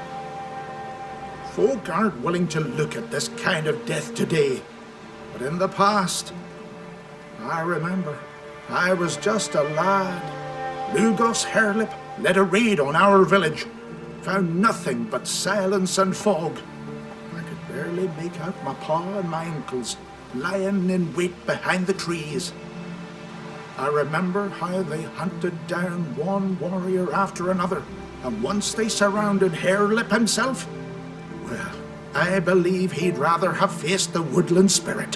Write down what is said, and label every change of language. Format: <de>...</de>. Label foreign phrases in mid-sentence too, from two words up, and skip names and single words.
<en>Folk aren't willing to look at this kind of death today. But in the past, I remember, I was just a lad. Lugos Hairlip led a raid on our village. Found nothing but silence and fog. I could barely make out my pa and my ankles lying in wait behind the trees. I remember how they hunted down one warrior after another, and once they surrounded Hairlip himself, well, I believe he'd rather have faced the woodland spirit.</en>